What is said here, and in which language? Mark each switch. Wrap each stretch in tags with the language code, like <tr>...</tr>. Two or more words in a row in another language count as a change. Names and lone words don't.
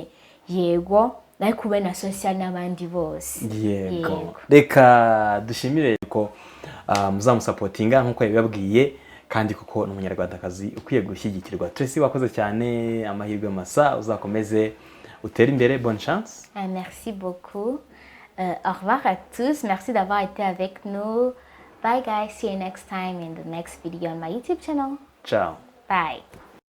<rw>Yego, ariko ube na social n'abandi bose. Yego. Reka dushimire ko muzamusapotinga nk'uko yabibabwiye, kandi kuko ni umunyarwandakazi ukwiye gushyigikirwa. Tracy, wakoze cyane, amahirwe masa, uzakomeze utere imbere.</rw> <fr>Bonne chance. Merci beaucoup. Au revoir à tous. Merci d'avoir été avec nous.</fr> <en>Bye guys. See you next time in the next video on my YouTube channel. Ciao. Bye.</en>